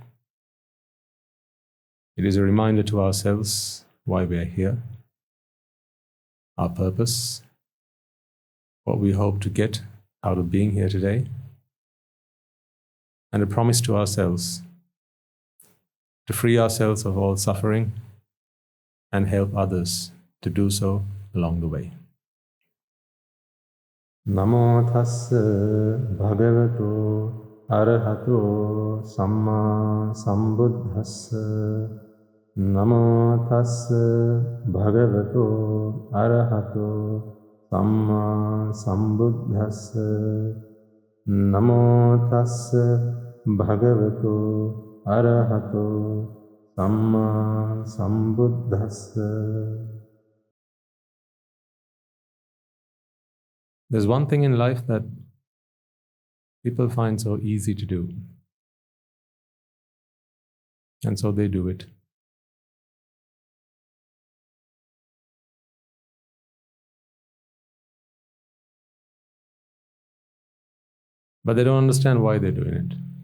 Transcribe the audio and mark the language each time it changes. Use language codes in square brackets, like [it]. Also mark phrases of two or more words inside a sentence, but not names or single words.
[en] It is a reminder to ourselves why we are here, our purpose, what we hope to get out of being here today, and a promise to ourselves to free ourselves of all suffering and help others to do so along the way. [pi] Namo tassa bhagavato arahato samma sambuddhassa. Namo tassa bhagavato arahato samma sambuddhassa. Namo tassa bhagavato arahato samma sambuddhassa. [en] There's one thing in life that people find so easy to do, and so they do it. But they don't understand why they're doing it.